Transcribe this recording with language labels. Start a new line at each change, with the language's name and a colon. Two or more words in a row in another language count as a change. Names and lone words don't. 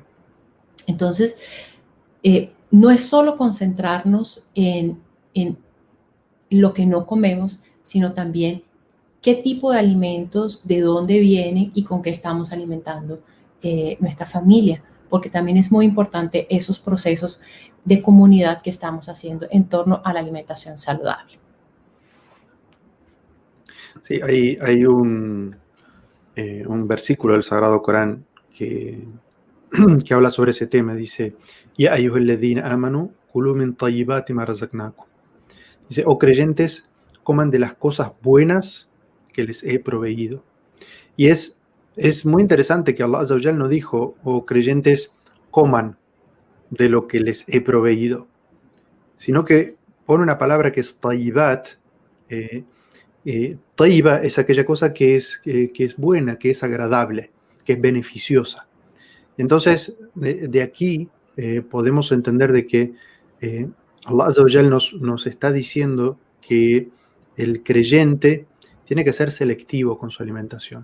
Spanish: Entonces, no es solo concentrarnos en lo que no comemos, sino también qué tipo de alimentos, de dónde vienen y con qué estamos alimentando nuestra familia, porque también es muy importante esos procesos de comunidad que estamos haciendo en torno a la alimentación saludable. Sí, hay un versículo del Sagrado Corán que habla sobre ese tema. Dice,
Arabic: يا أيها الذين آمنوا كلوا من طيبات ما رزقناكم.
Spanish: Dice, oh creyentes, coman de las cosas buenas que les he proveído. Y es muy interesante que Allah
Arabic: عز وجل
Spanish: no dijo, oh creyentes, coman de lo que les he proveído, sino que pone una palabra que es tayyibat. Tayyiba es aquella cosa que es buena, que es agradable, que es beneficiosa. Entonces, de aquí podemos entender de que Allah
Arabic: عز وجل
Spanish: nos está diciendo que el creyente tiene que ser selectivo con su alimentación.